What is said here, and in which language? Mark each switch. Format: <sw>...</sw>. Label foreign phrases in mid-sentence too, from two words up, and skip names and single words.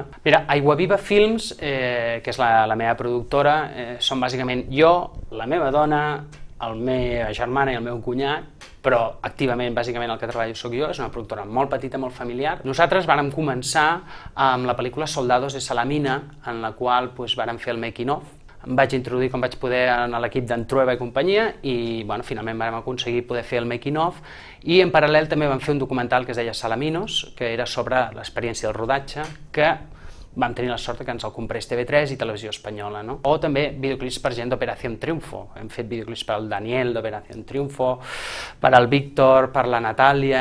<ca>Mira, Aiguaviva Films, que és la meva productora, són bàsicament jo, la meva dona, la meva germana i el meu cunyat, però activament, bàsicament, el que treballo soc jo. És una productora molt petita, molt familiar. Nosaltres vàrem començar amb la pel·lícula Soldados de Salamina, en la qual vàrem fer el</ca> <en>making of.</en> <ca>Em vaig introduir com vaig poder en l'equip d'en Trueba i companyia i finalment vam aconseguir poder fer el</ca> <en>making of,</en> <ca>i en paral·lel també vam fer un documental que es deia Salaminos, que era sobre l'experiència del rodatge, que vam tenir la sort que ens el comprés TV3 i Televisió Espanyola. O també videoclips per gent d'Operación Triunfo. Hem fet videoclips per al Daniel d'Operación Triunfo, per al Víctor, per la Natàlia.</ca>